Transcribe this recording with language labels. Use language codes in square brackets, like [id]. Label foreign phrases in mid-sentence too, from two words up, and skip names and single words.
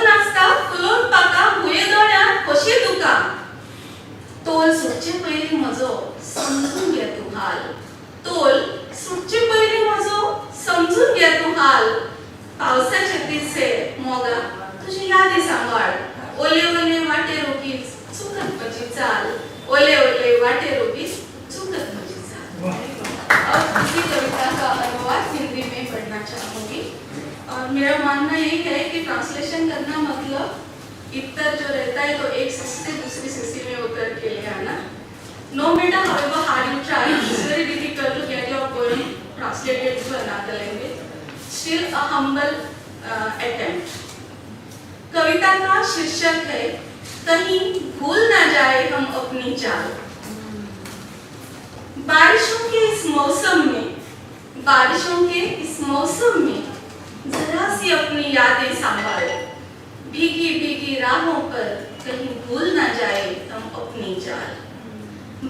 [kok] नाचता फुलोन पाका भुये दोण्यात कशी तुका तोल सुटचे पयली म्हजो समजून घे तू हाल तोल सुटचे पयली म्हजो समजून घे तू हाल पावसाचे दिसे मोगा तुझी यादी सांभाळ ओले ओले वाटे रोगीच चुकत म्हजी चाल ओले ओले वाटे रोगीच चुकत म्हजी चाल। [hi] अब इसी कविता का अनुवाद हिंदी में पढ़ना चाहूंगी और मेरा मानना यही है कि ट्रांसलेशन करना मतलब इतर जो रहता है तो एक स्थिति से दूसरी स्थिति में उतर के ले आना। [en] No matter however hard you try, it's very difficult to get your poem translated to another language. Still a humble attempt. [hi] कविता का शीर्षक है कहीं भूल ना जाए हम अपनी चाल। बारिशों के इस मौसम में जरा सी अपनी यादें संभालो भीगी भीगी राहों पर कहीं भूल ना जाए हम अपनी चाल।